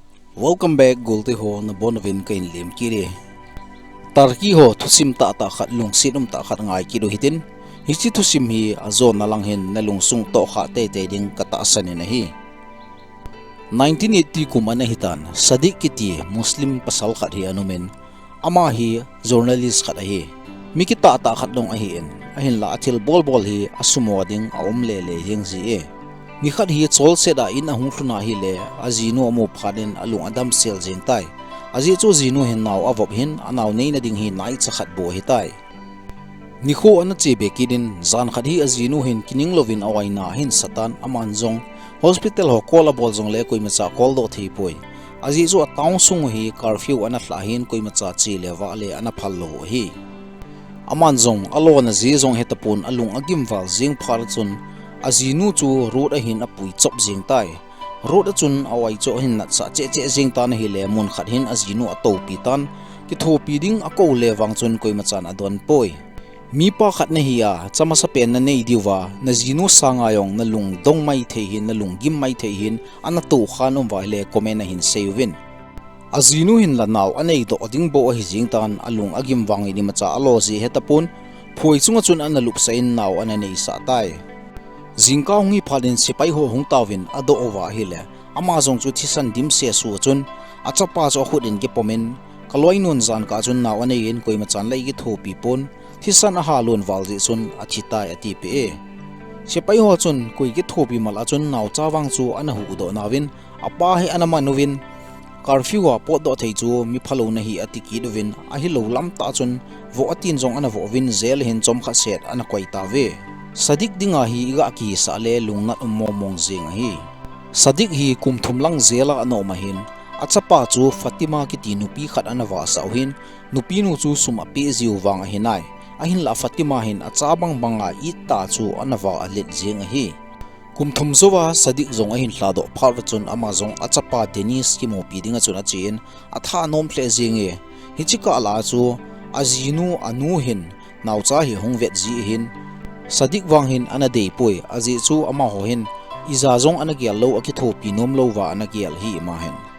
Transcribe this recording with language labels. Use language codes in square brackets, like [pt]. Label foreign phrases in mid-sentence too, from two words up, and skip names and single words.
[en] Welcome back [tcz] Goldie ho na bonavin kain lim kiri. Tarki ho thusim ta khat lung sinum ta khat ngai ki do hitin. Hichi thusim hi azon na lang hin na lungsung to kha te te ding kata asan na hi. 1980 kumana hitan Sadiq kiti Muslim pasal khat hi anumen ama hi journalist khat hi. Mikita ta khat long ahin la atil bol hi asumo ding aum le hing ji e. Mi khat hi chol seda in ahung thuna hi le azinu amu phaden alung adam sel jeng tai azi chu zinu hin naw avop hin anaw nei na ding hi nai chakhat bo hi tai ni kho an che be kidin zan khat hi azinu hin kining lovin awai na hin satan aman jong hospital ho kola bol jong le koi macha kol do thei poi azi chu ataung sung hi curfew ana thla hin koi macha chi le wa le ana phal lo hi aman jong alo na zi jong hetapun alung agim wal jing phar chun azinu chu road a hin apui chop jing tai road a chun awai cho hin na cha che jing tan hi le mun khat hin azinu ato pi tan ki tho pi ding ako le wang chun koi machan adon poi mi pa khat na hi a chama sa pen na nei diwa na zinu sanga yong na lung dong mai the hin na lung gim mai the hin ana to khanom wa le comment na hin sevin azinu hin la naw anei do ding bo hi jing tan alung agim wang ni macha alo ji hetapun phoi chunga chun an lup sa in naw ana nei sa tai Zingka hungi phalin sipai ho hung tawin ado owa hile amazong chu thisan dim se su chun achapa cho khudin ke pomen kaloi nun zan ka chun naw ane in koi machan lai gi thopi pon thisan a halun walji chun achita ati pe sipai ho chun koi gi thopi mal achun naw chawang chu ana hu do nawin apa hi anama nuwin curfew wa pot do thei chu mi phalo na hi atiki dovin a hi lo lam ta chun vo atin jong ana vo win zel hin chom kha set ana koi ta ve Sadiq dinga hi iga ki sa le lungnat momong jing hi Sadiq hi kumthum lang zela ano mahin achapa chu Fatima ki ti nupi khat anawa sauhin nupi nu chu suma pe ziu wang hinai ahin la Fatima hin achabang banga ita chu anawa alet jing hi kumthum zowa Sadiq zong ahin hlado phar chun ama zong achapa Dennis ki mo pi dinga chuna chin atha nom ple jing e hichika la chu azinu anu hin naucha hi hongvet ji hin Sadiq wang hin ana dei poi azi chu ama ho hin iza zong ana gial lo aki thopi nom lo wa ana gial hi ma hen